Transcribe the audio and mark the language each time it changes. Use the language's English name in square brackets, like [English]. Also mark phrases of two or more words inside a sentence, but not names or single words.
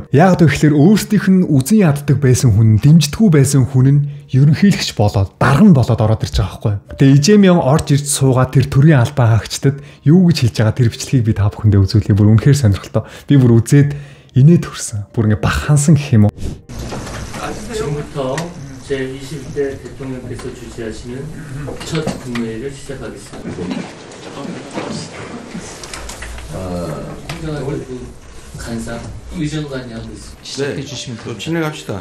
[Mongolian] Яг тэгэхээр өөрсдийнх нь үзэн яддаг байсан хүн, дэмждэггүй байсан хүн нь ерөнхийлөгч болоод дарга нь болоод ороод ирж байгаа хгүй юу. Тэгээ Ижемён орж ирж суугаад тэр төрийн албан хаагчдад юу гэж хэлж байгаа тэр бичлэгийг би та бүхэндээ үзүүлье. Бүр үнэхээр сонирхолтой. Би бүр үзээд инээд төрсөн. Бүр ингээ бахансан гэх юм уу. [Korean] 지금부터 제20대 대통령께서 주재하시는 첫 국무회의를 시작하겠습니다. 행정안전부 간사 의정관이 하고 있습니다. 시작해 주시면 됩니다. 진행합시다.